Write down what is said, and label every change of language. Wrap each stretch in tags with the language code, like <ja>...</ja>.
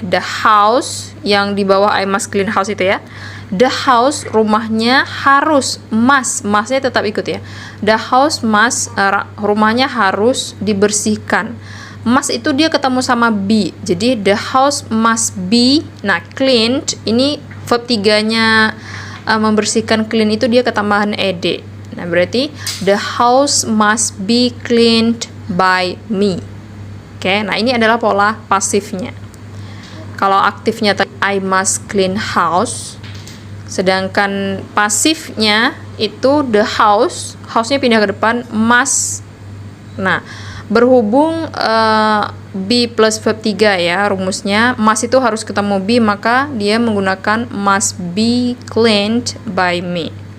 <en>The house</en> <id>yang di bawah</id> <en>I must clean house</en> <id>itu ya. The house rumahnya harus masnya tetap ikut ya.</id> <en>The house must</en> <id>rumahnya harus dibersihkan.</id> <en>Must</en> <id>itu dia ketemu sama</id> <en>be.</en> <id>Jadi</id> <en>the house must be.</en> <id>Nah, cleaned ini verb 3-nya membersihkan, clean itu dia ketambahan ed. Nah, berarti</id> <en>the house must be cleaned by me.</en> <id>Oke, nah ini adalah pola pasifnya. Kalau aktifnya</id> <en>I must clean house,</en> <id>sedangkan pasifnya itu the house-nya pindah ke depan, must. Nah, berhubung be plus verb 3 ya rumusnya, must itu harus ketemu be, maka dia menggunakan</id> <en>must be cleaned by me.</en>